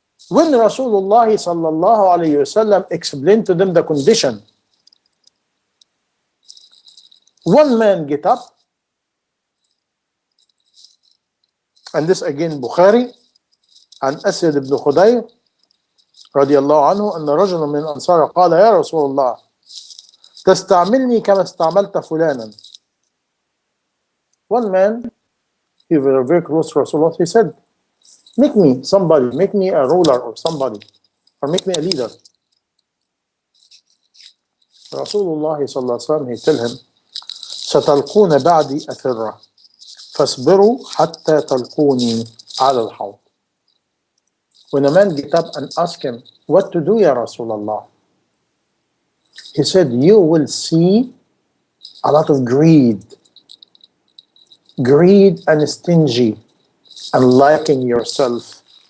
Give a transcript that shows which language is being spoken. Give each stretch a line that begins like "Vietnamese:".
English: When Rasulullah sallallahu alayhi wasallam explained to them the condition, one man get up, and this again Bukhari,
Arabic: عن أسد بن خدير رضي الله عنه أن رجلا من الأنصار قال يا رسول الله تستعملني كما استعملت فلانا.
English: One man, he was very close to Rasulullah, he said, make me somebody, make me a ruler or somebody, or make me a leader. Rasulullah sallallahu alaihi wasallam, he tell him,
Arabic: ستلقون بعدي أثرة فاصبروا حتى تلقوني على الحوض.
English: When a man get up and ask him, what to do, Ya Rasulullah? He said, you will see a lot of greed and stingy and liking yourself.